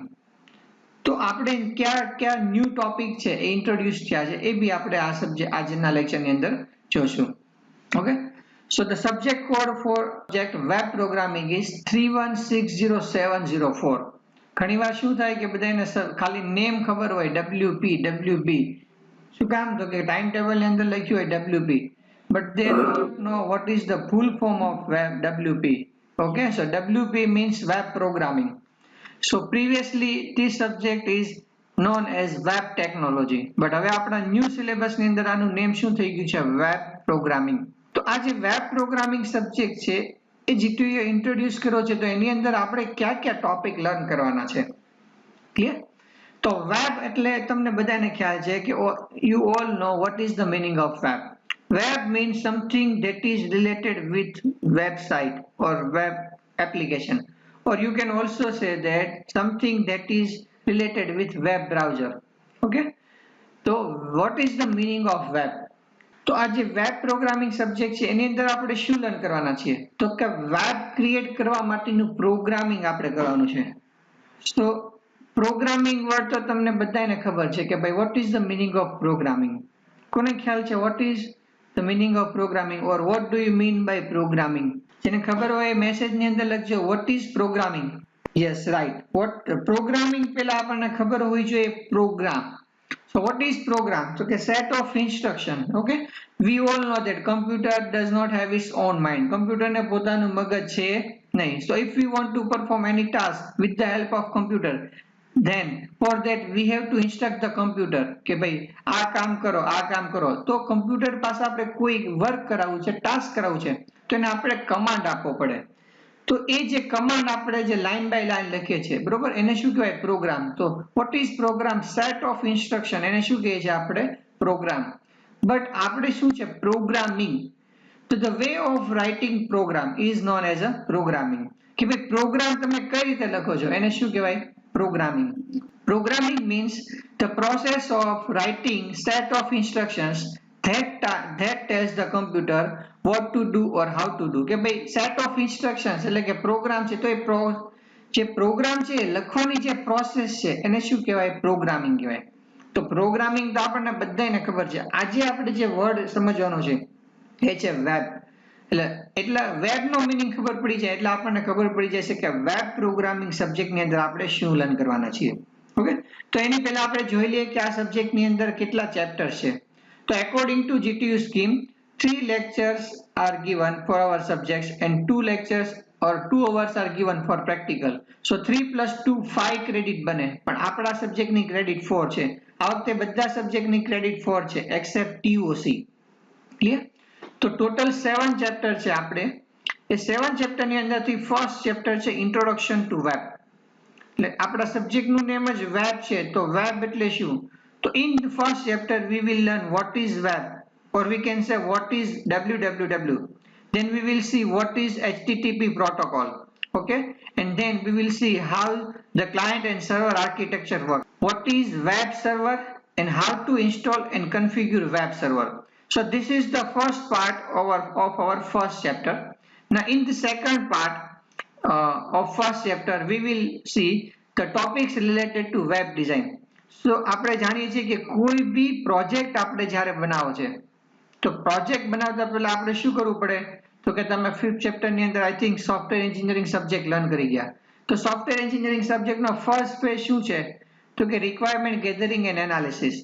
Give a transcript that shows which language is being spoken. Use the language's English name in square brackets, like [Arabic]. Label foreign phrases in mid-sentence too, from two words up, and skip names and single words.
[Gujarati] તો આપણે કયા [English] new topic [Gujarati] છે એ ઇન્ટ્રોડ્યુસ થયા છે એ બી આપણે આ સબ્જેક્ટ આજના લેક્ચરની અંદર જોશું. [English] okay, so the subject code for subject web programming is 31607004. [Gujarati] ઘણીવાર શું થાય કે બધાને ખાલી નેમ ખબર હોય WP શું કામ તો કે [English] time table [Gujarati] ની અંદર લખ્યું હોય WP [English] but they don't know what is the full form of web WP. Okay, so WP means web programming. So previously this subject is known as web technology but [Gujarati] હવે આપણા [English] new syllabus [Gujarati] ની અંદર આનું નેમ શું થઈ ગયું છે [English] web programming. [Gujarati] તો આ જે [English] web programming subject [Gujarati] છે એ જીટીયુએ ઇન્ટ્રોડ્યુસ કર્યો છે તો એની અંદર આપણે કયા [English] topic learn [Gujarati] કરવાના છે. [English] ક્લિયર? [Gujarati] તો વેબ એટલે તમને બધાને ખ્યાલ છે કે [English] you all know what is the meaning of web. Web means something that is related with website or web application, or you can also say that something that is related with web browser. Okay, so what is the meaning of web? [Gujarati] તો આ જે [English] web programming subject [Gujarati] છે એની અંદર આપણે શું લર્ન કરવાના છીએ તો કે [English] web create [Gujarati] કરવા માટેનું પ્રોગ્રામિંગ આપણે કરવાનું છે. [English] so programming word [Gujarati] તો તમને બધાને ખબર છે કે ભાઈ [English] what is the meaning of programming? [Gujarati] કોને ખ્યાલ છે [English] what is the meaning of programming or what do you mean by programming? [Gujarati] જેને ખબર હોય મેસેજની અંદર લખજો [English] what is programming. yes right, what programming [Gujarati] પહેલા આપણને ખબર હોવી જોઈએ program. [English] so what is program? so કે set of instruction. okay, we all know that computer does not have its own mind. [Gujarati] computer ને પોતાનું મગજ છે નહીં. [English] so if we want to perform any task with the help of computer, then for that we have to instruct the computer [Gujarati] કે ભાઈ આ કામ કરો. તો કમ્પ્યુટર પાસે આપણે કોઈ વર્ક કરાવવું છે, ટાસ્ક કરાવવું છે તો એને આપણે કમાન્ડ આપવો પડે. તો એ જે કમાન્ડ આપણે જે [English] line by line [Gujarati] લખીએ છીએ બરોબર એને શું કહેવાય પ્રોગ્રામ. તો [English] what is program? set of instruction [Gujarati] એને શું કહીએ છીએ આપણે પ્રોગ્રામ. બટ આપણે શું છે પ્રોગ્રામિંગ. [English] તો the way of writing program is known as a programming. [Gujarati] કે ભાઈ પ્રોગ્રામ તમે કઈ રીતે લખો છો એને શું કહેવાય programming. [English] Programming means the process of writing set of instructions that tells the computer what to do or how to do. [Gujarati] કે ભાઈ [English] set of instructions [Gujarati] એટલે કે પ્રોગ્રામ છે તો એ જે પ્રોગ્રામ છે લખવાની જે પ્રોસેસ છે એને શું કહેવાય પ્રોગ્રામિંગ કહેવાય. તો પ્રોગ્રામિંગ તો આપણને બધાને ખબર છે. આજે આપણે જે વર્ડ સમજવાનો છે એ છે વેબ. એટલે વેબનો મીનિંગ ખબર પડી જાય એટલે આપણને ખબર પડી જશે કે [English] web programming [Gujarati] સબ્જેક્ટની અંદર આપણે શું લર્ન કરવાના છીએ. ઓકે, તો એની પહેલા આપણે જોઈ લઈએ કે આ સબ્જેક્ટની અંદર કેટલા ચેપ્ટર્સ છે. [English] તો according to GTU scheme 3 lectures are given for our subjects and 2 lectures or 2 hours are given for practical. [Gujarati] so 3 plus 2 5 ક્રેડિટ બને પણ આપણા સબ્જેક્ટની ક્રેડિટ 4 છે. આ વખતે બધા સબ્જેક્ટની ક્રેડિટ 4 છે એક્સેપ્ટ TOC. ક્લિયર? તો ટોટલ 7 ચેપ્ટર છે આપણે. એ 7 ચેપ્ટરની અંદરથી [English] first chapter [Gujarati] છે [English] introduction to web. [Gujarati] એટલે આપણા સબ્જેક્ટનું નેમ જ વેબ છે તો વેબ એટલે શું? [English] તો in the first chapter we will learn what is web or we can say what is www. then we will see what is HTTP protocol. okay, and then we will see how the client and server architecture work. what is web server and how to install and configure web server. so this is the first part of our first chapter. now in the second part of first chapter we will see the topics related to web design. [Gujarati] so આપણે જાણીએ છીએ કે કોઈ બી પ્રોજેક્ટ આપણે જ્યારે બનાવો છે તો પ્રોજેક્ટ બનાવતા પહેલા આપણે શું કરવું પડે તો કે તમે 5th ચેપ્ટરની અંદર [English] I think software engineering subject learn [Gujarati] કરી ગયા. તો [English] software engineering [Gujarati] સબ્જેક્ટનો [English] first phase [Gujarati] શું છે તો કે [English] requirement gathering and analysis.